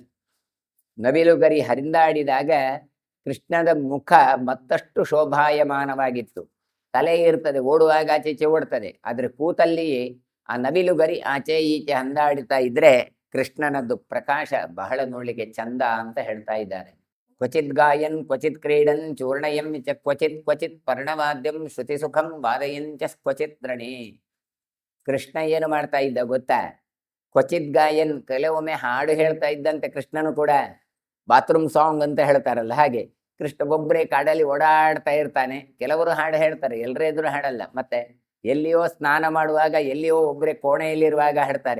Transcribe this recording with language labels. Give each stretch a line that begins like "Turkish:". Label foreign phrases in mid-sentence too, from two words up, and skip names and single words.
Kannada: ನವಿಲು ಗರಿ ಹರಿದಾಡಿದಾಗ ಕೃಷ್ಣದ ಮುಖ ಮತ್ತಷ್ಟು ಶೋಭಾಯಮಾನವಾಗಿತ್ತು. ತಲೆ ಇರ್ತದೆ, ಓಡುವಾಗ ಆಚೆ ಓಡ್ತದೆ, ಆದ್ರೆ ಕೂತಲ್ಲಿ ಆ ನವಿಲು ಗರಿ ಆಚೆ ಈಚೆ ಹಂದಾಡ್ತಾ ಇದ್ರೆ ಕೃಷ್ಣನದ್ದು ಪ್ರಕಾಶ ಬಹಳ ನೋಡ್ಲಿಕ್ಕೆ ಚಂದ ಅಂತ ಹೇಳ್ತಾ ಇದ್ದಾರೆ.
Sanskrit: ಕ್ವಚಿತ್ ಗಾಯನ್ ಕ್ವಚಿತ್ ಕ್ರೀಡನ್ ಚೂರ್ಣಯಂ ಚ ಕ್ವಚಿತ್ ಕ್ವಚಿತ್ ಪರ್ಣವಾದ್ಯಂ ಶ್ರುತಿ ಸುಖಂ ವಾದಯಂಚ ಕ್ವಚಿತ್ ರಣಿ.
Kannada: ಕೃಷ್ಣ ಏನು ಮಾಡ್ತಾ ಇದ್ದ ಗೊತ್ತಾ?
Sanskrit: ಕ್ವಚಿತ್ ಗಾಯನ್,
Kannada: ಕೆಲವೊಮ್ಮೆ ಹಾಡು ಹೇಳ್ತಾ ಇದ್ದಂತೆ ಕೃಷ್ಣನು ಕೂಡ.
English: bathroom song
Kannada: ಅಂತ ಹೇಳ್ತಾರಲ್ಲ ಹಾಗೆ ಕೃಷ್ಣ ಒಬ್ಬರೇ ಕಾಡಲ್ಲಿ ಓಡಾಡ್ತಾ ಇರ್ತಾನೆ. ಕೆಲವರು ಹಾಡು ಹೇಳ್ತಾರೆ, ಎಲ್ಲರ ಎದುರು ಹಾಡಲ್ಲ. ಮತ್ತೆ ಎಲ್ಲಿಯೋ ಸ್ನಾನ ಮಾಡುವಾಗ, ಎಲ್ಲಿಯೋ ಒಬ್ಬರೇ ಕೋಣೆಯಲ್ಲಿರುವಾಗ ಹಾಡ್ತಾರೆ.